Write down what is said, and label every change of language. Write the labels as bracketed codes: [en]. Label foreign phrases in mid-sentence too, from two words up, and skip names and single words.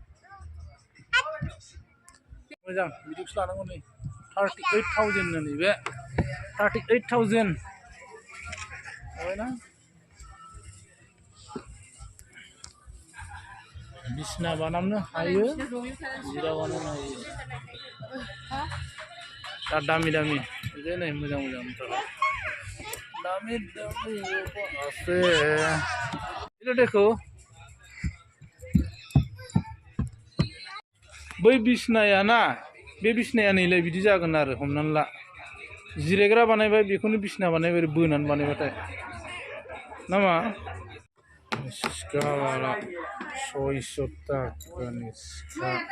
[brx] मोजां बिदिखौसो लानांगौ नै 38,000 नो नैबे 38,000 जाबायना बिसना बानायनो हायो जिरा बानायनो हायो दा दामि दामि बिदि नै मोजां मोजां दामि दामि [bn] আছে এটা দেখো [brx] बै बिसनाया ना बे बिसनाया नैलाय बिदि जागोन आरो हमनानै ला जिरायग्रा बानायबाय बेखौनो बिसना बानायबाय बोनानै बानायबाथाय नामा सिखावाला 600 टाकानि सिखा